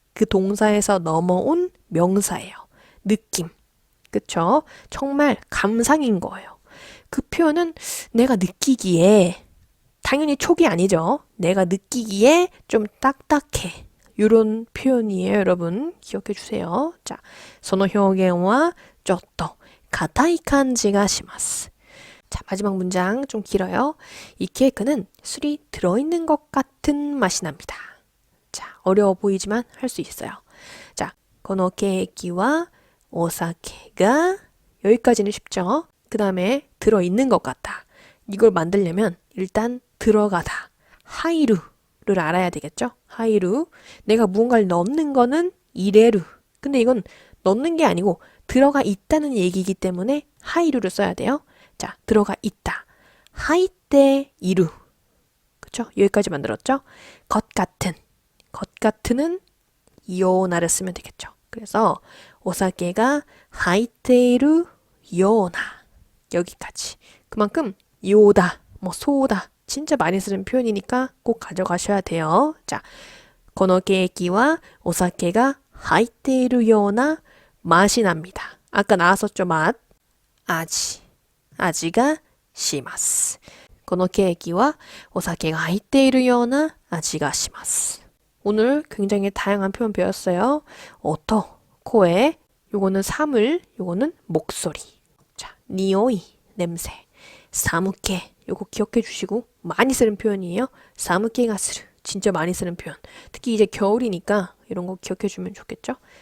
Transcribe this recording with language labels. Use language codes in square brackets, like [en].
[ko] 그 동사에서 넘어온 명사예요. 느낌. 그쵸? 정말 감상인 거예요. 그 표현은 내가 느끼기에, 당연히 촉이 아니죠. 내가 느끼기에 좀 딱딱해. 이런 표현이에요, 여러분. 기억해 주세요. [ja] 자, その表現はちょっと硬い感じがします. [ko] 자, 마지막 문장 좀 길어요. 이 케이크는 술이 들어있는 것 같은 맛이 납니다. 자, 어려워 보이지만 할 수 있어요. 자, [ja] このケーキはお酒が [ko] 여기까지는 쉽죠? 그 다음에 들어있는 것 같다. 이걸 만들려면 일단 들어가다. 하이루를 알아야 되겠죠? 하이루. 내가 무언가를 넣는 거는 이레루. 근데 이건 넣는 게 아니고 들어가 있다는 얘기이기 때문에 하이루를 써야 돼요. 자, 들어가 있다. 하이테 이루. 그쵸? 여기까지 만들었죠? 것 같은. 것 같은은 요나를 쓰면 되겠죠. 그래서 오사케가 하이테이루 요나. 여기까지. 그만큼 요다, 뭐 소다. 진짜 많이 쓰는 표현이니까 꼭 가져가셔야 돼요. [ja] 자, このケーキはお酒が入っているような [ko] 맛이 납니다. 아까 나왔었죠, 맛. [ja] 味がします. このケーキはお酒が入っているような味がします. [ko] 오늘 굉장히 다양한 표현 배웠어요. 오토, 코에, 요거는 사물, 요거는 목소리. 자, 니오이, 냄새. 사무케, 요거 기억해 주시고 많이 쓰는 표현이에요. 사무케가 스르, 진짜 많이 쓰는 표현. 특히 이제 겨울이니까 이런 거 기억해 주면 좋겠죠.